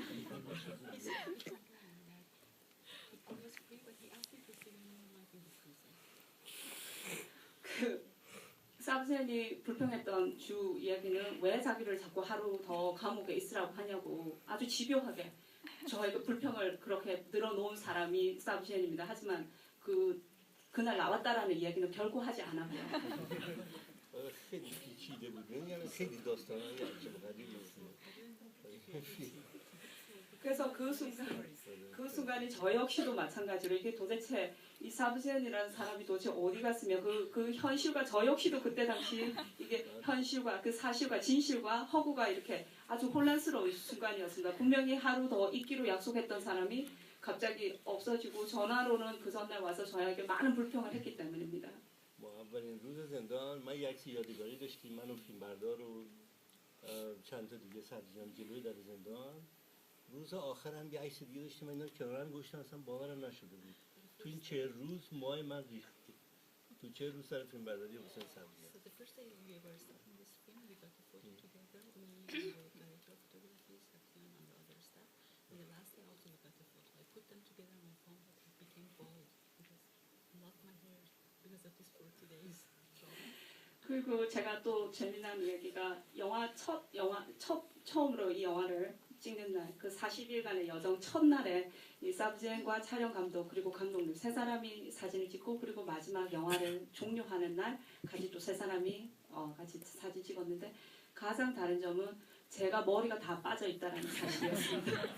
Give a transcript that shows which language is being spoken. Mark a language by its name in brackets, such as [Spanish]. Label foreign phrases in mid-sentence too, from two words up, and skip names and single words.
[Korean] 사부제이 불평했던 주 이야기는 왜 자기를 자꾸 하루 더 감옥에 있으라고 하냐고 아주 집요하게 저에게 불평을 그렇게 늘어놓은 사람이 사부제이입니다. 하지만 그날 나왔다라는 이야기는 결코 하지 않았고요. [Persian] خیلی پیچیده بود. یعنی خیلی داستانای عجیب غریبی بود. [Korean] 그래서 그 순간이 저 역시도 마찬가지로 이게 도대체 이 사부제이라는 사람이 도대체 어디 갔으며 그 현실과 저 역시도 그때 당시 이게 현실과 그 사실과 진실과 허구가 이렇게 아주 혼란스러운 순간이었습니다. 분명히 하루 더 있기로 약속했던 사람이 갑자기 없어지고 전화로는 그 전날 와서 저에게 많은 불평을 했기 때문입니다. [Persian] ما اولین روز زندان ما یک عکس یادگاری داشتیم، من و فیلمبردار و چند تا دیگه سبزیان جلوی در زندان. روز آخر هم یه عکس دیگه داشتیم، من اینا رو کنار هم گذاشتم، اصلا باورم نشده بود تو این 40 روز ماه من ریخت. تو 40 روز سر فیلمبرداری حسین سبزیان. [English] So the first day we were starting this film, we got a photo together, me, the director of photography, Satyan, and the other staff. And the last day also we got a photo. I put them together on my phone, but it became bald because I lost my hair because of this 40 days job. [Korean] 그리고 제가 또 재미난 이야기가 처음으로 이 영화를 찍는 날, 그 40일간의 여정 첫날에 이 사브지엔과 촬영 감독 그리고 감독님 세 사람이 사진을 찍고, 그리고 마지막 영화를 종료하는 날 같이 또 세 사람이 같이 사진 찍었는데, 가장 다른 점은 제가 머리가 다 빠져 있다라는 사실이었습니다.